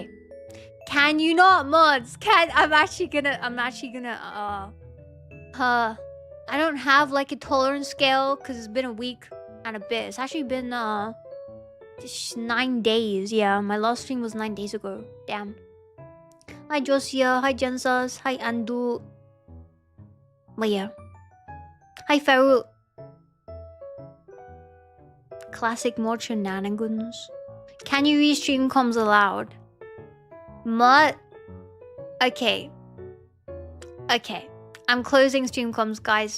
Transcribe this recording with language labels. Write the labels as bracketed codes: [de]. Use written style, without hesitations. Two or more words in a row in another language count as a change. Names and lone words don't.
[en] Can you not, mods? I'm actually gonna I don't have like a tolerance scale because it's been a week and a bit. It's actually been just 9 days. Yeah, my last stream was 9 days ago. Damn. Hi Josia, hi Jensas, hi Andu. But yeah. Hi Faru. Classic mod shenanigans. Can you read stream comms aloud? Mud. Okay. I'm closing stream comms, guys.